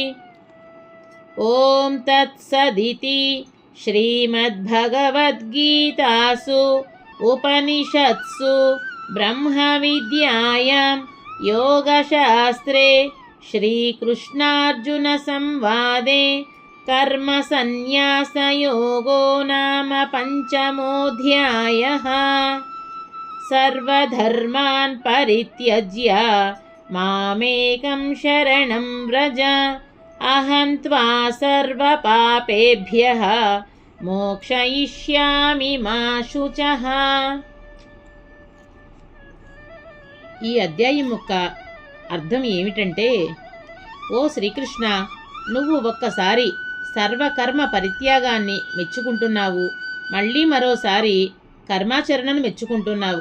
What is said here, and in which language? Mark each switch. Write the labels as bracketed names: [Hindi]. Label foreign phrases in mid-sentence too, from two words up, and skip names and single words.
[Sanskrit] ॐ तत्सदिति श्रीमद्भगवद्गीतासु उपनिषत्सु ब्रह्मविद्यायां योगशास्त्रे श्रीकृष्णार्जुनसंवादे कर्मसन्न्यासयोगो नाम पञ्चमोऽध्यायः। सर्वधर्मान् परित्यज्य मामेकं शरणं व्रज अहं त्वा सर्वपापेभ्यः మోక్షయిష్యామి మా శుచః. [Telugu] ఈ అధ్యాయం యొక్క అర్థం ఏమిటంటే, ఓ శ్రీకృష్ణ, నువ్వు ఒక్కసారి సర్వకర్మ పరిత్యాగాన్ని మెచ్చుకుంటున్నావు, మళ్ళీ మరోసారి కర్మాచరణను మెచ్చుకుంటున్నావు.